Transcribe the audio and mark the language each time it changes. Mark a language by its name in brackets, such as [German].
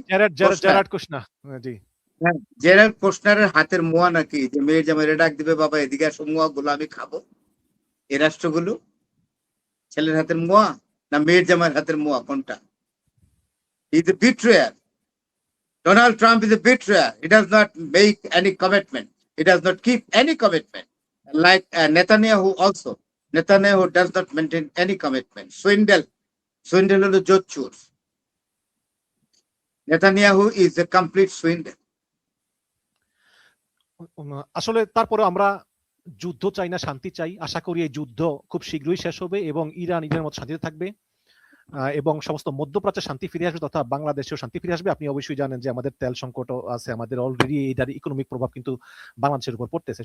[Bangla] Gerard Kushna, জি Gerard কোশনারের হাতের মোয়া নাকি, যে মেয়ের জামাই ডাক দিবে বাবা এদিকে আসো মোয়া গুলো আমি খাবো। এই রাষ্ট্রগুলো ছেলের হাতের মোয়া না মেয়ের জামাইয়ের হাতের মোয়া, কোনটা? [English] He is a betrayer. Donald Trump is a betrayer. He does not make any commitment. He does not keep any commitment. Like Netanyahu also. Netanyahu does not maintain any commitment. [Bangla] Swindle হলো জোচ্চুর। [English] Netanyahu is a complete swindle. [Bangla] আসলে তারপরে আমরা যুদ্ধ চাই না, শান্তি চাই। আশা করি এই যুদ্ধ খুব শীঘ্রই শেষ হবে এবং ইরানের মতো শান্তিতে থাকবে এবং সমস্ত মধ্যপ্রাচ্যে শান্তি ফিরে আসবে, তথা বাংলাদেশেও শান্তি ফিরে আসবে। আপনি অবশ্যই জানেন যে আমাদের তেল সংকট আছে, আমাদের অলরেডি এটার ইকোনমিক প্রভাব কিন্তু বাংলাদেশের উপর পড়তেছে।